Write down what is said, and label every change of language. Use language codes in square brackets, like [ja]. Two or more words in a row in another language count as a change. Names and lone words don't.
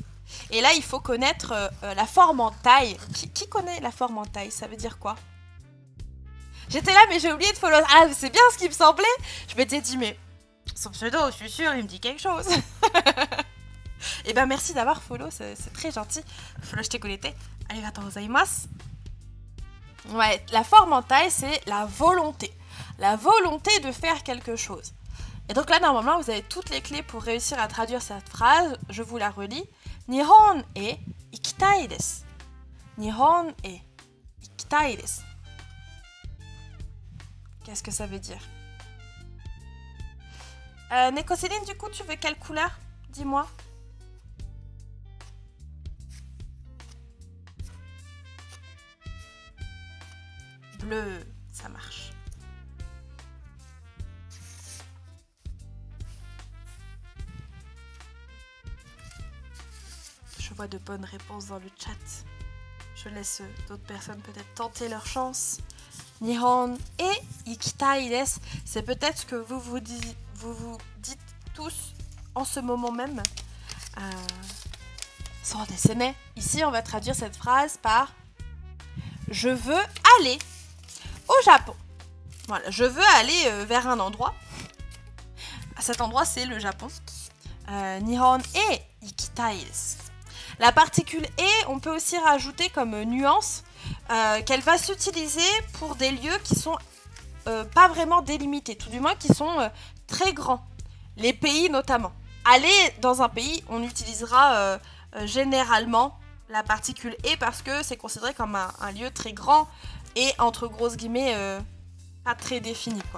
[fr] Et là, il faut connaître la forme en taille. Qui connaît la forme en taille? Ça veut dire quoi? J'étais là, mais j'ai oublié de follow. Ah, c'est bien ce qui me semblait. Je m'étais dit, mais son pseudo, je suis sûre, il me dit quelque chose. Et ben, merci d'avoir follow, c'est très gentil. Follow, je t'ai connecté. [ja] ありがとうございます. [fr] Ouais, la forme en taille, c'est la volonté. La volonté de faire quelque chose. Et donc là, normalement, vous avez toutes les clés pour réussir à traduire cette phrase. Je vous la relis. [ja] 日本へ行きたいです。日本へ行きたいです. [fr] Qu'est-ce que ça veut dire? Neko Céline, du coup, tu veux quelle couleur? Dis-moi. Bleu, ça marche. Je vois de bonnes réponses dans le chat. Je laisse d'autres personnes peut-être tenter leur chance. [ja] 日本へ行きたいです, [fr] c'est peut-être ce que vous vous dites tous en ce moment même. Sans dessiner. Ici, on va traduire cette phrase par « Je veux aller au Japon ». Voilà, je veux aller vers un endroit. Cet endroit, c'est le Japon. [ja] 日本へ行きたいです. [fr] La particule « et », on peut aussi rajouter comme nuance qu'elle va s'utiliser pour des lieux qui sont pas vraiment délimités, tout du moins qui sont très grands. Les pays notamment. Aller dans un pays, on utilisera généralement la particule « et » parce que c'est considéré comme un lieu très grand et entre grosses guillemets pas très défini, quoi.